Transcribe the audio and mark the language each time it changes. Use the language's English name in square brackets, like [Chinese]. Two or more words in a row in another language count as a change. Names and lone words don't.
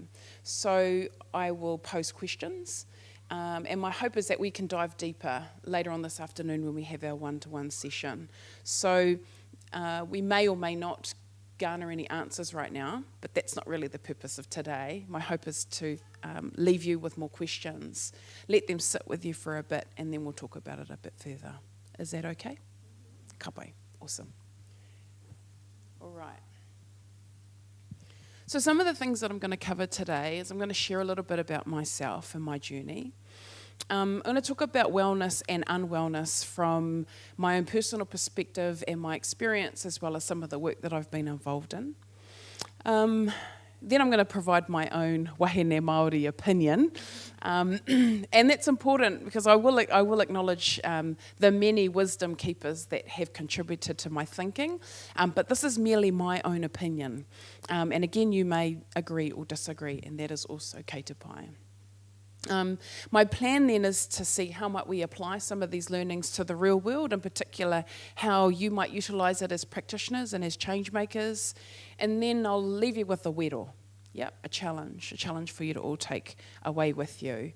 [English] So I will pose questions. And my hope is that we can dive deeper later on this afternoon when we have our one-to-one session. So we may or may not garner any answers right now, but that's not really the purpose of today. My hope is to leave you with more questions, let them sit with you for a bit, and then we'll talk about it a bit further. Is that okay? [Māori] Ka pai. [English] Awesome. All right. So some of the things that I'm going to cover today is I'm going to share a little bit about myself and my journey. I'm going to talk about wellness and unwellness from my own personal perspective and my experience, as well as some of the work that I've been involved in. Then I'm going to provide my own [Māori] wahine Māori [English] opinion. And that's important because I will acknowledge the many wisdom keepers that have contributed to my thinking. But this is merely my own opinion. And again, you may agree or disagree, and that is also [Māori] kei te pai. [English] My plan then is to see how might we apply some of these learnings to the real world, in particular how you might utilise it as practitioners and as change makers, and then I'll leave you with a wero, a challenge for you to all take away with you.